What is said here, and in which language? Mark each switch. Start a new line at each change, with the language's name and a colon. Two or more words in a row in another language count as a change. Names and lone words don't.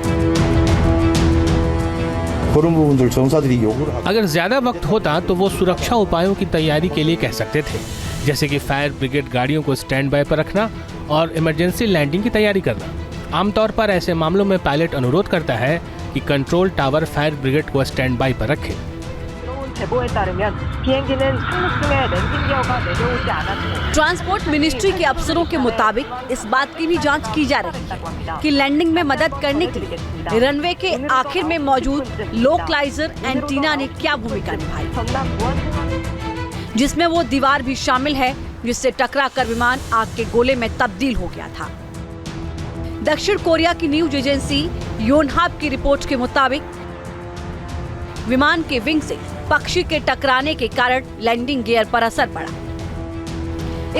Hindi: अगर ज्यादा वक्त होता तो वो सुरक्षा उपायों की तैयारी के लिए कह सकते थे, जैसे कि
English: fire brigade
Hindi: गाड़ियों को
English: stand by
Hindi: पर रखना और
English: emergency landing
Hindi: की तैयारी करना। आमतौर पर ऐसे मामलों में पायलट अनुरोध करता है कि
English: control tower fire brigade
Hindi: को
English: stand by
Hindi: पर रखे।
Korean: 제보에 따르면 비행기는 착륙 중에 랜딩 기어가 내려오지 않았고
English: transport ministry
Hindi: के अफसरों के मुताबिक इस बात की भी जांच की जा रही है कि लैंडिंग में मदद करने के लिए रनवे के आखिर में मौजूद
English: localizer antenna
Hindi: ने क्या भूमिका निभाई,
Korean: 전남 무안공항
Hindi: जिसमें वो दीवार भी शामिल है जिससे टकराकर विमान आग के गोले में तब्दील हो गया था। दक्षिण कोरिया की
English: news agency
Hindi: योनहाप की रिपोर्ट के मुताबिक विमान के विंग से पक्षी के टकराने के कारण
English: landing gear
Hindi: पर असर पड़ा।